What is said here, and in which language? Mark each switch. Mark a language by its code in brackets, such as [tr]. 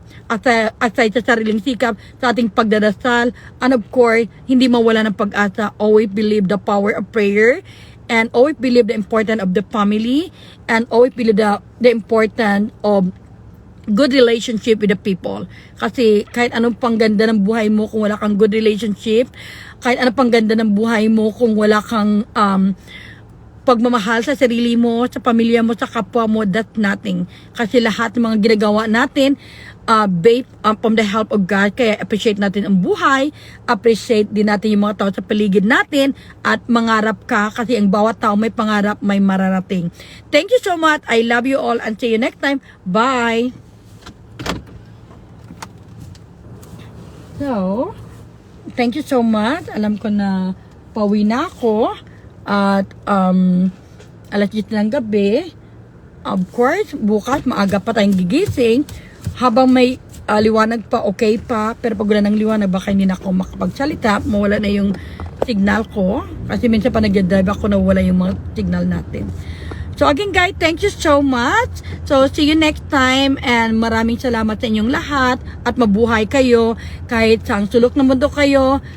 [tl] aside sa sariling sikap, sa ating pagdadasal, [en] and of course, [tl] hindi mawala ng pag-asa. [en] Always believe the power of prayer, and always believe the importance of the family, and always believe the importance of good relationship with the people. [tl] Kasi kahit anong pangganda ng buhay mo kung wala kang [en] good relationship, [tl] kahit anong pangganda ng buhay mo kung wala kang pagmamahal sa sarili mo, sa pamilya mo, sa kapwa mo, [en] that's nothing. [tl] Kasi lahat ng mga ginagawa natin [en] based from the help of God. [tl] Kaya appreciate natin ang buhay, appreciate din natin yung mga tao sa paligid natin, at mangarap ka kasi ang bawat tao may pangarap, may mararating. [en] Thank you so much. I love you all and see you next time. Bye! So, thank you so much. [tl] Alam ko na pauwi na ako at alas 10 ng gabi. [en] Of course, [tl] bukas maaga pa tayong gigising. Habang may liwanag pa, okay pa. Pero pag wala ng liwanag, baka hindi na ako makapagsalita. Mawala na yung signal ko. Kasi minsan pa nag-drive ako, nawala yung mga signal natin. [en] So again guys, thank you so much. So see you next time, and [tl] maraming salamat sa inyong lahat, at mabuhay kayo kahit sa sulok ng mundo kayo.